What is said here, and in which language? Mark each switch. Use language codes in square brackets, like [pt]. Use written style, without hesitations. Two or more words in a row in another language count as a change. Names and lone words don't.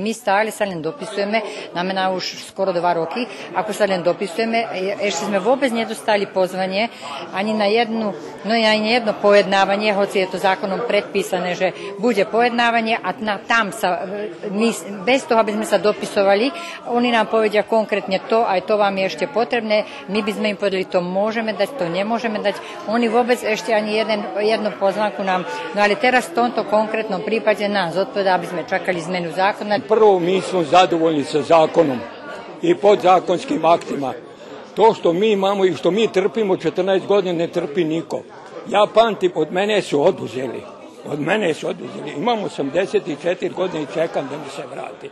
[sk] My stále sa len dopisujeme, znamená už skoro 2 roky, ako sa len dopisujeme, ešte sme vôbec nedostali pozvanie ani na jedno pojednávanie, hoci je to zákonom predpísané, že bude pojednávanie a tam sa, my, bez toho, aby sme sa dopisovali, oni nám povedia konkrétne to, aj to vám je ešte potrebné, my by sme im povedali, to môžeme dať, to nemôžeme dať. Oni vôbec ešte ani jednu pozvánku nám, no ale teraz v tomto konkrétnom prípade nás odpoveda, aby sme čakali zmenu zákona. [sr] Prvo, mi smo zadovoljni sa zakonom i podzakonskim aktima. To što mi imamo i što mi trpimo 14 godina ne trpi niko. Ja pamtim, od mene su oduzeli. Imam 84 godine i čekam da mi se vrati.